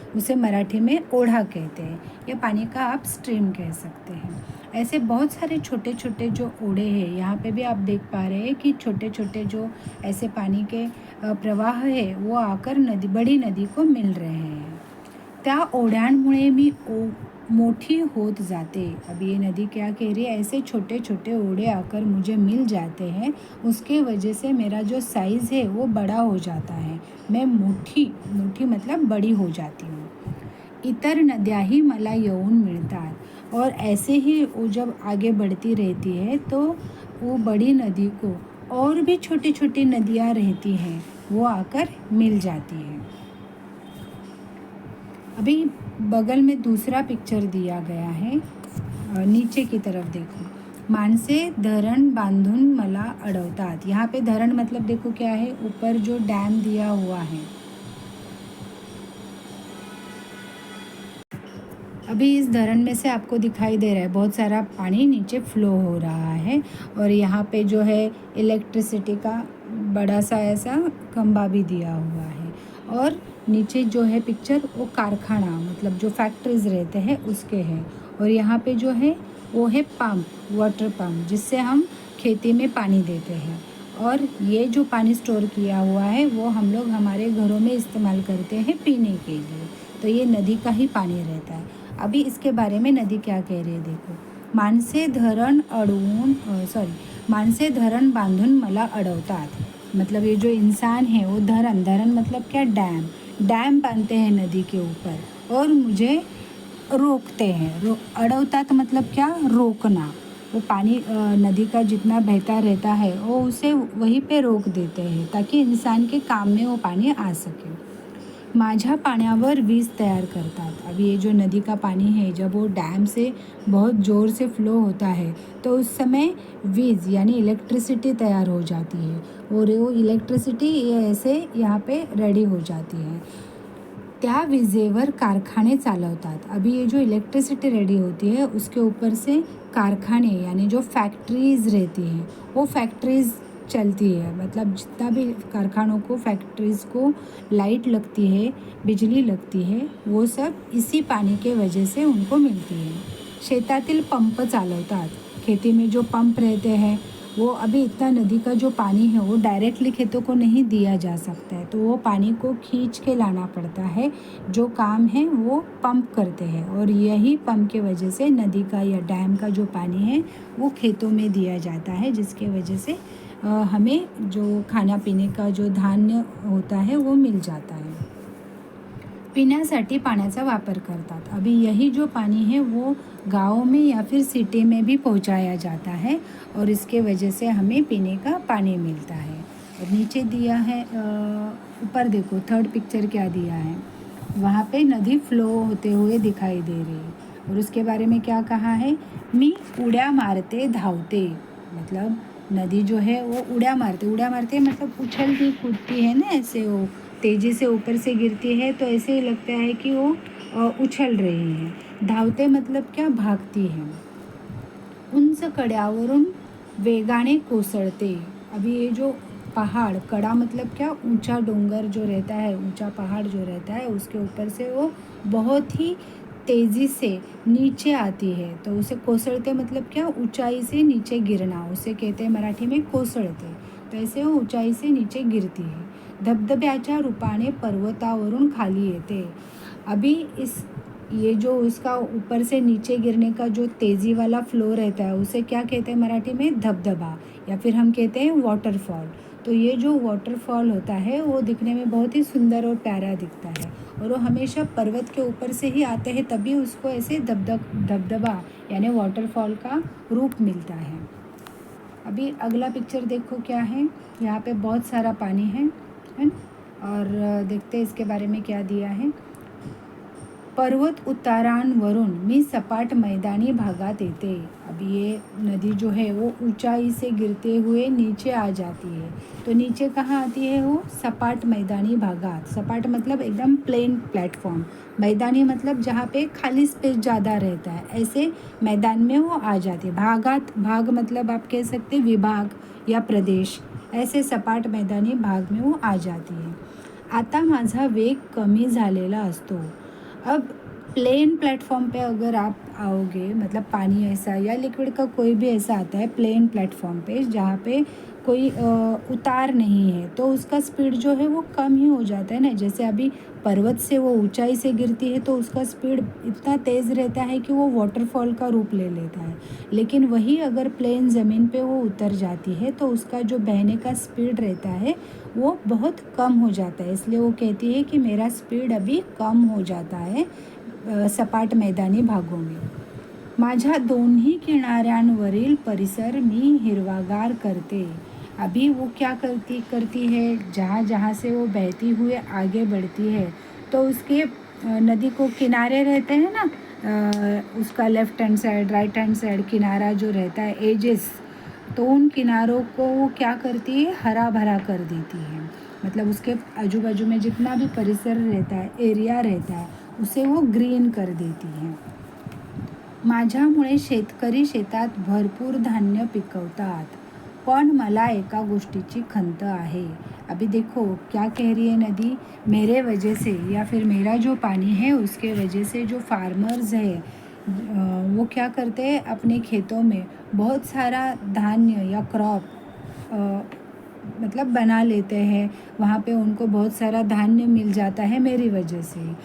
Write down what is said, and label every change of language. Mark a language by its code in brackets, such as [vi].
[hi] उसे मराठी में ओढ़ा कहते हैं, या पानी का आप स्ट्रीम कह सकते हैं। ऐसे बहुत सारे छोटे छोटे जो ओढे हैं, यहाँ पे भी आप देख पा रहे हैं कि छोटे छोटे जो ऐसे पानी के प्रवाह है वो आकर नदी, बड़ी नदी को मिल रहे हैं। [mr] त्या ओढ्यांमुळे मी मोठी होत जाते। [hi] अब ये नदी क्या कह रही है, ऐसे छोटे छोटे ओढे आकर मुझे मिल जाते हैं, उसके वजह से मेरा जो साइज़ है वो बड़ा हो जाता है, मैं मोठी, मोठी मतलब बड़ी हो जाती हूँ। [mr] इतर नद्याही मला येऊन मिळतात। [hi] और ऐसे ही वो जब आगे बढ़ती रहती है तो वो बड़ी नदी को और भी छोटी छोटी नदियाँ रहती हैं, वो आकर मिल जाती हैं। अभी बगल में दूसरा पिक्चर दिया गया है, नीचे की तरफ देखो। [mr] माणसे धरण बांधून मला अडवतात। [hi] यहाँ पे धरण मतलब देखो क्या है, ऊपर जो डैम दिया हुआ है। अभी इस धरण में से आपको दिखाई दे रहा है बहुत सारा पानी नीचे फ्लो हो रहा है और यहाँ पे जो है इलेक्ट्रिसिटी का बड़ा सा ऐसा खंभा भी दिया हुआ है। और नीचे जो है पिक्चर वो कारखाना, मतलब जो फैक्ट्रीज रहते हैं उसके हैं। और यहाँ पे जो है वो है पंप, वाटर पंप, जिससे हम खेती में पानी देते हैं। और ये जो पानी स्टोर किया हुआ है वो हम लोग हमारे घरों में इस्तेमाल करते हैं पीने के लिए। तो ये नदी का ही पानी रहता है। अभी इसके बारे में नदी क्या कह रही है देखो। [mr] माणसे धरण बांधून मला अडवतात। [hi] मतलब ये जो इंसान है वो धरण, धरण मतलब क्या, डैम, डैम बांधते हैं नदी के ऊपर और मुझे रोकते हैं। अडवतात मतलब क्या, रोकना। वो पानी नदी का जितना बहता रहता है वो उसे वहीं पे रोक देते हैं ताकि इंसान के काम में वो पानी आ सके। [mr] माझ्या पाण्यावर वीज तैयार करतात। [hi] अब ये जो नदी का पानी है, जब वो डैम से बहुत ज़ोर से फ्लो होता है तो उस समय वीज यानी इलेक्ट्रिसिटी तैयार हो जाती है और वो इलेक्ट्रिसिटी ये ऐसे यहाँ पे रेडी हो जाती है। [mr] त्या विजेवर कारखाने चालवतात। [hi] अभी ये जो इलेक्ट्रिसिटी रेडी होती है उसके ऊपर से कारखाने यानी जो फैक्ट्रीज़ रहती हैं वो फैक्ट्रीज़ चलती है। मतलब जितना भी कारखानों को, फैक्ट्रीज़ को लाइट लगती है, बिजली लगती है, वो सब इसी पानी के वजह से उनको मिलती है। [mr] शेतातील पंप चालवतात। [hi] खेती में जो पंप रहते हैं वो, अभी इतना नदी का जो पानी है वो डायरेक्टली खेतों को नहीं दिया जा सकता है, तो वो पानी को खींच के लाना पड़ता है। जो काम है वो पंप करते हैं और यही पंप के वजह से नदी का या डैम का जो पानी है वो खेतों में दिया जाता है, जिसके वजह से हमें जो खाना पीने का जो धान्य होता है वो मिल जाता है। [mr] पीण्यासाठी पाण्याचा वापर करतात। [hi] अभी यही जो पानी है वो गाँव में या फिर सिटी में भी पहुंचाया जाता है और इसके वजह से हमें पीने का पानी मिलता है। और नीचे दिया है ऊपर देखो थर्ड पिक्चर क्या दिया है, वहाँ पे नदी फ्लो होते हुए दिखाई दे रही है और उसके बारे में क्या कहा है, [mr] मी उड्या मारते धावते। [hi] मतलब नदी जो है वो [mr] उड्या मारते [hi] मतलब उछलती कूदती है ना, ऐसे वो तेज़ी से ऊपर से गिरती है तो ऐसे ही लगता है कि वो उछल रही है। धावते मतलब क्या, भागती है। [mr] उंच कड्यावरून वेगाने कोसळते। [hi] अभी ये जो पहाड़, कड़ा मतलब क्या, ऊंचा डोंगर जो रहता है, ऊंचा पहाड़ जो रहता है उसके ऊपर से वो बहुत ही तेज़ी से नीचे आती है तो उसे कोसळते मतलब क्या, ऊंचाई से नीचे गिरना, उसे कहते हैं मराठी में कोसळते। तो ऐसे वो ऊंचाई से नीचे गिरती है। [mr] धबधब्याच्या रूपाने पर्वतावरून खाली येते। [hi] अभी इस ये जो उसका ऊपर से नीचे गिरने का जो तेज़ी वाला फ्लो रहता है उसे क्या कहते हैं मराठी में, धबधबा, या फिर हम कहते हैं वाटरफॉल। तो ये जो वाटरफॉल होता है वो दिखने में बहुत ही सुंदर और प्यारा दिखता है और वो हमेशा पर्वत के ऊपर से ही आते हैं, तभी उसको ऐसे धबधबा यानी वाटरफॉल का रूप मिलता है। अभी अगला पिक्चर देखो क्या है, यहाँ पे बहुत सारा पानी है ना, और देखते हैं इसके बारे में क्या दिया है। [mr] पर्वत उतारांवरून मी सपाट मैदानी भागात येते। [hi] अब ये नदी जो है वो ऊंचाई से गिरते हुए नीचे आ जाती है। तो नीचे कहाँ आती है वो, [mr] सपाट मैदानी भागात। [hi] सपाट मतलब एकदम प्लेन प्लेटफॉर्म, मैदानी मतलब जहाँ पे खाली स्पेस ज़्यादा रहता है, ऐसे मैदान में वो आ जाती है। भागात, भाग मतलब आप कह सकते हैं विभाग या प्रदेश, ऐसे सपाट मैदानी भाग में वो आ जाती है। [mr] आता माझा वेग कमी झालेला असतो। [hi] अब प्लेन प्लेटफॉर्म पे अगर आप आओगे, मतलब पानी ऐसा या लिक्विड का कोई भी ऐसा आता है प्लेन प्लेटफॉर्म पे जहाँ पे कोई उतार नहीं है, तो उसका स्पीड जो है वो कम ही हो जाता है ना। जैसे अभी पर्वत से वो ऊंचाई से गिरती है तो उसका स्पीड इतना तेज़ रहता है कि वो वाटरफॉल का रूप ले लेता है। लेकिन वही अगर प्लेन ज़मीन पे वो उतर जाती है तो उसका जो बहने का स्पीड रहता है वो बहुत कम हो जाता है। इसलिए वो कहती है कि मेरा स्पीड अभी कम हो जाता है सपाट मैदानी भागों में। [mr] माझ्या दोन्ही किनाऱ्यांवरील परिसर मी हिरवागार करते। [hi] अभी वो क्या करती है, जहाँ जहाँ से वो बहती हुए आगे बढ़ती है तो उसके नदी को किनारे रहते हैं ना, उसका left hand side, right hand side किनारा जो रहता है, एजेस, तो उन किनारों को वो क्या करती है, हरा भरा कर देती है। मतलब उसके आजू बाजू में जितना भी परिसर रहता है, एरिया रहता है, उसे वो ग्रीन कर देती है। [mr] माझ्यामुळे शेतकरी शेतात भरपूर धान्य पिकवतात, पण मला एका गोष्टीची खंत आहे। [hi] अभी देखो क्या कह रही है नदी, मेरे वजह से या फिर मेरा जो पानी है उसके वजह से जो फार्मर्स है वो क्या करते हैं, अपने खेतों में बहुत सारा धान्य या क्रॉप मतलब बना लेते हैं, वहाँ पे उनको बहुत सारा धान्य मिल जाता है मेरी वजह से।